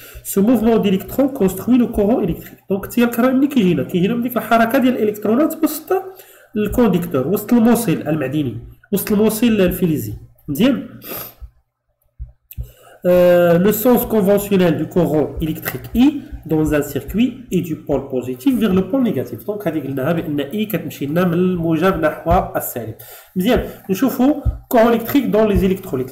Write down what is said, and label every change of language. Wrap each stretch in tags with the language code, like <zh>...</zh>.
<fr>Ce mouvement d'électrons construit le courant électrique.</fr> <ar>دونك التيار الكهربائي ملي كيجينا من ديك الحركه ديال الالكترونات وسط الكونديكتور، وسط الموصل المعدني، وسط الموصل الفلزي. مزيان.</ar> <fr>Le sens conventionnel du courant électrique I dans un circuit est du pôle positif vers le pôle négatif.</fr> <ar>Donc هذه قلناها بان I كتمشي لنا من الموجب نحو السالب. مزيان. نشوفوا</ar> <fr>courant électrique dans les électrolytes.</fr>